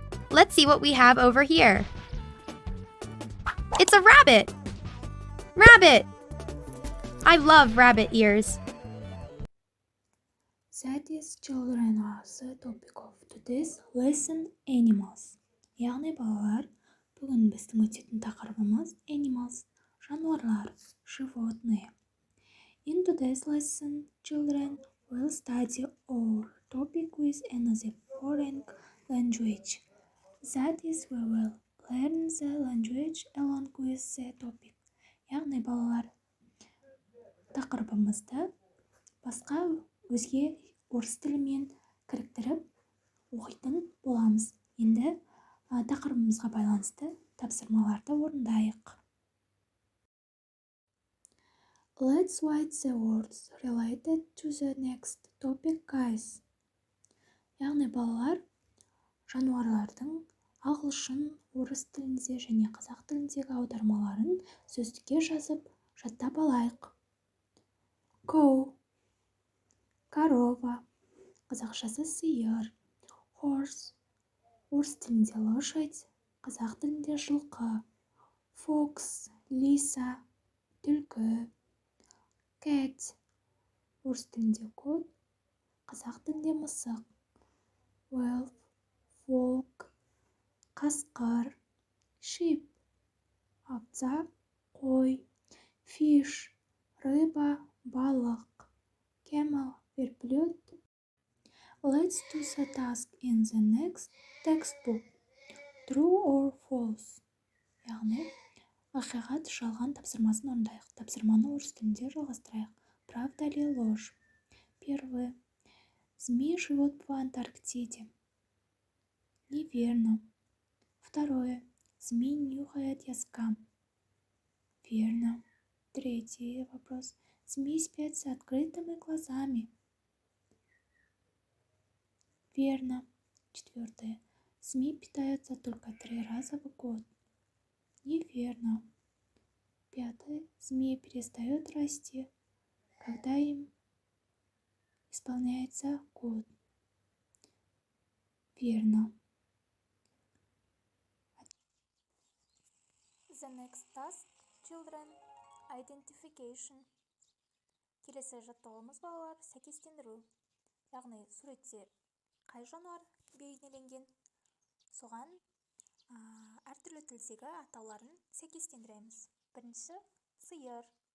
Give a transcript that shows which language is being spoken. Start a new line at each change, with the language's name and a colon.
English: Let's see what we have over here. It's a rabbit! Rabbit! I love rabbit ears. That is, children, are the topic of today's lesson, animals.
Kazakh: Яғни балалар, бүгін біздің өтетін тақырыбымыз animals, жануарлар, животные.
English: In today's lesson, children will study our topic with another foreign language. That is, we will learn the language along with the topic.
Kazakh: Яғни балалар, тақырыбымызды басқа өзге орыс тілімен кіріктіріп оқитын боламыз. Енді тақырыбымызға байланысты тапсырмаларды орындайық.
English: Let's write the words related to the next topic, guys.
Kazakh: Яғни балалар, жануарлардың ағылшын, орыс тілінде және қазақ тіліндегі аудармаларын сөздікке жазып жаттап алайық. Cow, корова, қазақшасы сиыр. Horse, орыс тілінде лошадь, қазақ тілінде жылқы. Fox, лиса, түлкі. Cat, орыс тілінде кот, қазақ тілінде мысық. Wolf, волк, қасқыр. Sheep, овца, қой. Fish, рыба, балық. Camel, верблюд.
English: Let's do the task in the next textbook. True or false?
Kazakh: Яғни, ақиқат жалған тапсырмасын орындайық. Тапсырманы орыс тілінде жалғастырайық.
Russian: Правда ли ложь? Первое. Змей живет в Антарктиде. Неверно. Второе. Змей нюхает яскам. Верно. Третий вопрос. Змей спят с открытыми глазами. Верно. Четвертое. Змей питаются только 3 раза в год. Неверно. Пятое. Змеи перестают расти, когда им исполняется год. Верно.
English: The next task, children, identification.
Kazakh: Келесі жаттығуымыз балалар сәйкестендіру. Яғни суретте қай жануар бейнеленген, соған әртүрлі тілдегі атауларын сәйкестендіреміз. Бірінші сиыр.